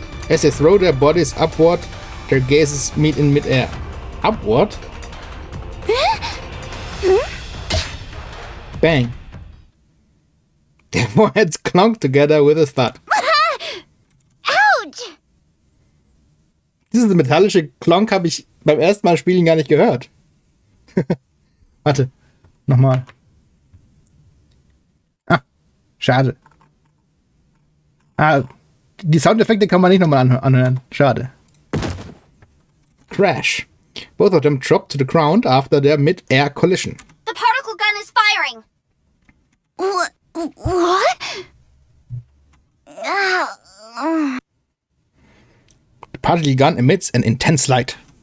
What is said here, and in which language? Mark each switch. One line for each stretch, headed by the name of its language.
English: As they throw their bodies upward, their gazes meet in midair. Upward? Bang. Their foreheads clunk together with a thud. Ouch!
German: Diese metallische Klonk habe ich beim ersten Mal spielen gar nicht gehört. Warte, nochmal. Ah, schade. Die Soundeffekte kann man nicht nochmal anhören. Schade. Crash.
English: Both of them drop to the ground after their mid-air collision. The particle gun is firing! What? The particle gun emits an intense light.